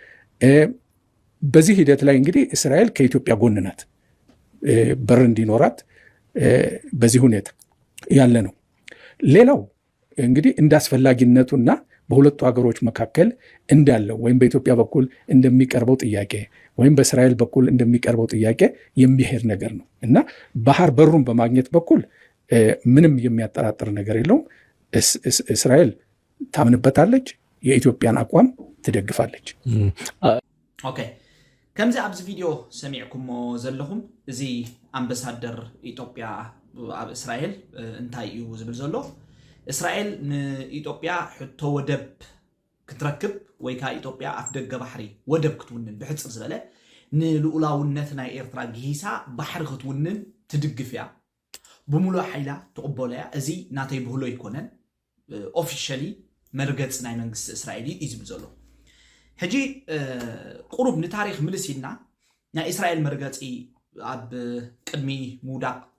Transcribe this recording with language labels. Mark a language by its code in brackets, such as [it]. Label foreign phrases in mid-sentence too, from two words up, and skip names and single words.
[am] በዚህ ሂደት ላይ እንግዲህ እስራኤል ከኢትዮጵያ ጎን ናት። በር እንዲኖራት በዚህ ሁኔታ ያለ ነው። ሌላው እንግዲህ እንዳስፈላጊነቱና በሁለቱ ሀገሮች መካከል እንዳለው ወይም በኢትዮጵያ በኩል እንደሚቀርበው ጥያቄ ወይም በእስራኤል በኩል እንደሚቀርበው ጥያቄ የሚሄድ ነገር ነው እና ባህር በሩን በማግኘት በኩል ምንም የሚያጠራጥር ነገር የለውም። እስራኤል ታምንበታለች፣ የኢትዮጵያን አቋም ትደግፋለች። [ti] ኦኬ ከምዚ ኣብዚ ቪዲዮ ሰሚዕኩሞ ዘለኹም እዚ አምባሳደር ኢትዮጵያ ኣብ እስራኤል እንታይ እዩ ዝብል ዘሎ እስራኤል ንኢትዮጵያ ሕቶ ወደብ ክትረክብ ወይ ካ ኢትዮጵያ ኣፍ ደገ ባሕሪ ወደብ ክትውንን ብሕፅር ዝበለ ንልኡላውነት ናይ ኤርትራ ጊሳ ባሕሪ ክትውንን ትድግፍ እያ ብሙሉእ ሓይላ ትቕበሎ እያ። እዚ ናተይ ብህሎ ይኮነን ኦፊሻሊ መርገፅ ናይ መንግስቲ እስራኤል እዩ ዝብል ዘሎ። ሕጂ ቁሩብ ንታሪክ ምልስ ኢልና ናይ እስራኤል መርገፂ ኣብ ቅድሚ ምውዳቕ